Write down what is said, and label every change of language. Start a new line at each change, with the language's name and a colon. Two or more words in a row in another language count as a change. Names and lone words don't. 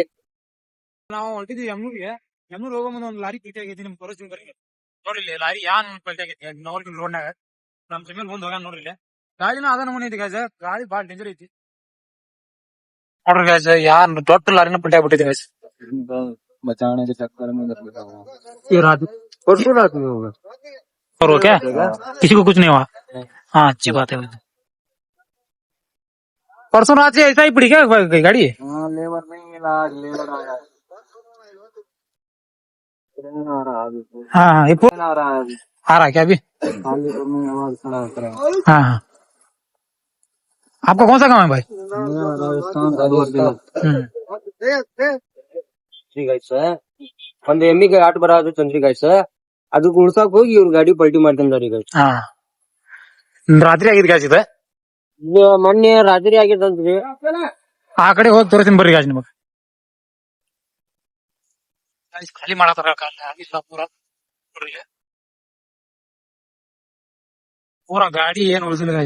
Kannada: ನಾವು ಹೊಂಟಿದ್ವಿ ಎಮ್ನೂರ್ಗೆ. ಎಮ್ನೂರ್ ಹೋಗೋ ಮುಂದೆ ಒಂದು ಲಾರಿ ಪೀಟಿ ಆಗೈತಿ. ನಿಮ್ ತೋರಿಸ್ತೀನಿ ಬರ್ರಿ. ನೋಡ್ರಿ ಲಾರಿ ಯಾನ್ ಪಲ್ಟಿ ಆಗೈತಿ ನವಲಗುಂದ ರೋಡ್ನಾಗ. ನಮ್ ಜಮೀನ್ ಮುಂದ್ ಹೋಗಾನ ನೋಡ್ರಿ. ಗಾಳಿನೂ ಅದ ನಮೂನಿ ಐತಿ ಗಾಜ, ಗಾಳಿ ಬಾಳ ಡೇಂಜರ್ ಐತಿ ನೋಡ್ರಿ ಗಾಜ. ಯಾರ್ ದೊಡ್ಡ ಲಾರಿನ ಪಲ್ಟಿ ಆಗ್ಬಿಟ್ಟಿದೆ ಗಾಜ.
Hindi: बचाने के चक्कर में ये रात परसों रात में होगा। और क्या किसी को कुछ नहीं हुआ? हाँ अच्छी बात है। परसों रात से ऐसा ही पड़ी क्या गाड़ी? हाँ लेबर नहीं मिला, आज लेबर आया। ट्रेन आ रहा है अभी। हाँ हाँ, ये ट्रेन आ रहा है अभी। आ रहा है क्या अभी? खाली में आवाज खड़ा कर रहा है। हाँ हाँ। आपका कौन सा गाँव है भाई? मेरा राजस्थान का
Kannada: ಗಾಯ್ಸ್ ಒಂದ್ ಎಮ್ಮಿಗೆ ಆಟ ಬರೋದು ತಂದ್ರಿ ಗಾಯ್ಸ್. ಅದು ಉಳ್ಸಾಕ್ ಹೋಗಿ ಇವ್ರ ಗಾಡಿ ಪಲ್ಟಿ ಮಾಡ್ಕೊಂಡಾರಿ ಗಾಯ್ಸ್. ಹಾ ರಾತ್ರಿ ಆಗಿದ್ ಗಾಜ್ ಇದೆ. ಮೊನ್ನೆ ರಾತ್ರಿ ಆಗಿದಂತ್ರಿ. ಆ ಕಡೆ ಹೋಗಿ ತೋರಿಸ್ತೀನಿ ಬರ್ರಿ ಗಾಜ್ ನಿಮಗ್. ಖಾಲಿ ಮಾಡತ್ತಾರ ಪೂರಾ ಗಾಡಿ ಏನ್ ಉಳಿಸಿಲ್ಲ ಗಾಜ್.